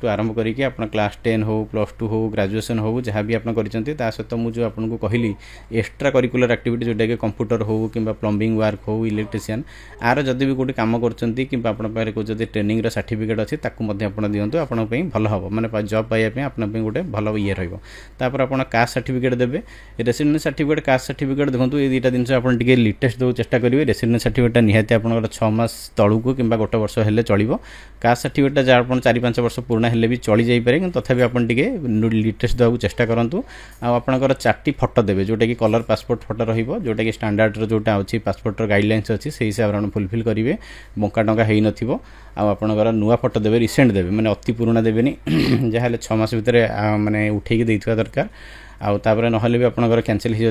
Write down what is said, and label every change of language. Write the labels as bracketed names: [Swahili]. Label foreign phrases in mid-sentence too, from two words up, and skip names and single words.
[Odia] ଆରମ୍ଭ କରିକି ଆପଣ କ୍ଲାସ୍ 10 ହେଉ +2 ହେଉ ଗ୍ରାଜୁଏସନ୍ ହେଉ ଯାହା ବି ଆପଣ କରିଛନ୍ତି ତା ସହିତ ମୁଁ ଯେଉଁ ଆପଣଙ୍କୁ କହିଲି [English] extra curricular activity [Odia] ଯେଉଁଟାକି କମ୍ପ୍ୟୁଟର ହେଉ କିମ୍ବା [English] plumbing work [Odia] ହେଉ ଇଲେକ୍ଟ୍ରିସିଆନ୍ ଆର ଯଦି ବି କେଉଁଠି କାମ କରୁଛନ୍ତି କିମ୍ବା ଆପଣଙ୍କ ପାଖରେ କେଉଁ ଯଦି ଟ୍ରେନିଂର ସାର୍ଟିଫିକେଟ୍ ଅଛି ତାକୁ ମଧ୍ୟ ଆପଣ ଦିଅନ୍ତୁ ଆପଣଙ୍କ ପାଇଁ ଭଲ ହେବ ମାନେ ଜବ୍ ପାଇବା ପାଇଁ ଆପଣଙ୍କ ପାଇଁ ଗୋଟେ ଭଲ ଇଏ ରହିବ ତାପରେ ଆପଣ [English] caste certificate [Odia] ଦେବେ [English] residence certificate caste certificate [Odia] ଦେଖନ୍ତୁ ଏଇ ଦୁଇଟା ଜିନିଷ ଆପଣ ଟିକେ ଲେଟେଷ୍ଟ ଦେବାକୁ ଚେଷ୍ଟା କରିବେ [English] residence certificate [Odia] ନିହାତି ଆପଣଙ୍କର 6 ମାସ ତଳକୁ କିମ୍ବା 1 ବର୍ଷ ହେଲେ ଚଳିବ [English] caste certificate [Odia] ଯାହା ଆପଣ 4-5 ବର୍ଷ ପୁରୁଣା ହେଲେ ବି ଚଳି ଯାଇପାରେ କିନ୍ତୁ ତଥାପି ଆପଣ ଟିକେ ଲେଟେଷ୍ଟ ଦେବାକୁ ଚେଷ୍ଟା କରନ୍ତୁ ଆଉ ଆପଣଙ୍କର 4ଟି ଫଟୋ ଦେବେ ଯେଉଁଟାକି [English] colour passport photo [Odia] ରହିବ ଯେଉଁଟାକି ଷ୍ଟାଣ୍ଡାର୍ଡ଼ର ଯେଉଁଟା ଅଛି [English] passport guidelines [Odia] ଅଛି ସେହି ହିସାବରେ ଆପଣ ଫୁଲଫିଲ୍ କରିବେ ବଙ୍କା ଟଙ୍କା ହେଇନଥିବ ଆଉ ଆପଣଙ୍କର ନୂଆ ଫଟୋ ଦେବେ ରିସେଣ୍ଟ ଦେବେ ମାନେ ଅତି ପୁରୁଣା ଦେବେନି ଯାହା ହେଲେ 6 ମାସ ଭିତରେ ମାନେ ଉଠେଇକି ଦେଇଥିବା ଦରକାର ଆଉ ତାପରେ ନହେଲେ ବି ଆପଣଙ୍କର କ୍ୟାନସେଲ୍ ହେଇଯିବ